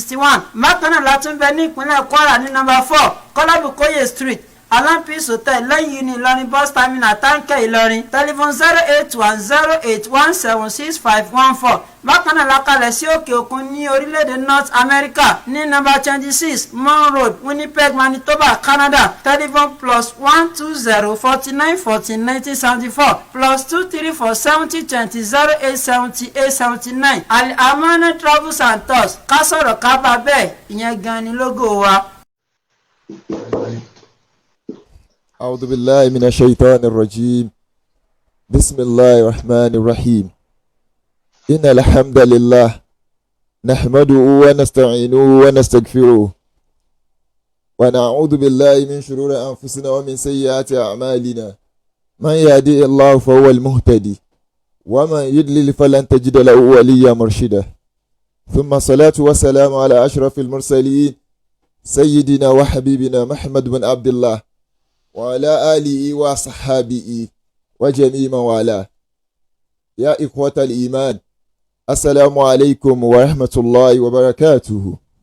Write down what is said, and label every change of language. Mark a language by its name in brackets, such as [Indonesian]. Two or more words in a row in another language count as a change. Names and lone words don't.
[Yoruba] Bákan náà la tún bẹ ní ìpínlẹ̀ Kwara ní number 4 Kọ́lábùkóyè Street Alampis Hotel lẹ́yìn ní Ìlọrin [English] bus terminal [Yoruba] táǹkẹ́ Ìlọrin telephone 08108176514. Bákan náà lákàlẹ̀ sí òkè òkun ní orílẹ̀-èdè North America ní number 26 Mon Road Winnipeg Manitoba Canada telephone +12049141974 +2347020887879. Al-Amana Travels and Tours ká sọ̀rọ̀ ká bá bẹ́ẹ̀ ìyẹn gan ni lógo wa. [Arabic] أعوذ بالله من الشيطان الرجيم بسم الله الرحمن الرحيم إن الحمد لله نحمده ونستعينه ونستغفره ونعوذ بالله من شرور أنفسنا ومن سيئات أعمالنا من يهدي الله فهو المهتدي ومن يضلل فلن تجد له وليا مرشدا ثم الصلاة والسلام على أشرف المرسلين سيدنا وحبيبنا محمد بن عبد الله وعلى آله وصحابه وجميع من والاه يا إخوة الإيمان السلام عليكم ورحمة الله وبركاته.